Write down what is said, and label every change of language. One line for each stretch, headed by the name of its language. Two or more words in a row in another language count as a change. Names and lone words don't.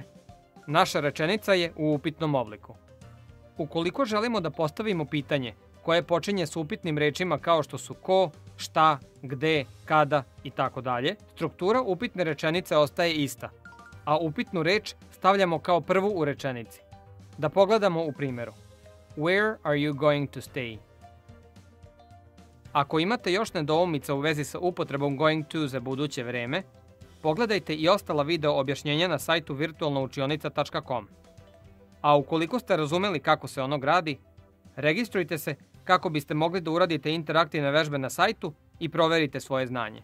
Serbian: Naša rečenica je u upitnom obliku. Ukoliko želimo da postavimo pitanje koje počinje s upitnim rečima kao što su ko, šta, gde, kada i tako dalje, struktura upitne rečenice ostaje ista, a upitnu reč stavljamo kao prvu u rečenici. Da pogledamo u primjeru.
English: Where are you going to stay?
Serbian: Ako imate još nedoumica u vezi sa upotrebom
English: going to
Serbian: za buduće vreme, pogledajte i ostala video objašnjenja na sajtu virtualnaučionica.com. A ukoliko ste razumeli kako se ono gradi, registrujte se kako biste mogli da uradite interaktivne vežbe na sajtu i proverite svoje znanje.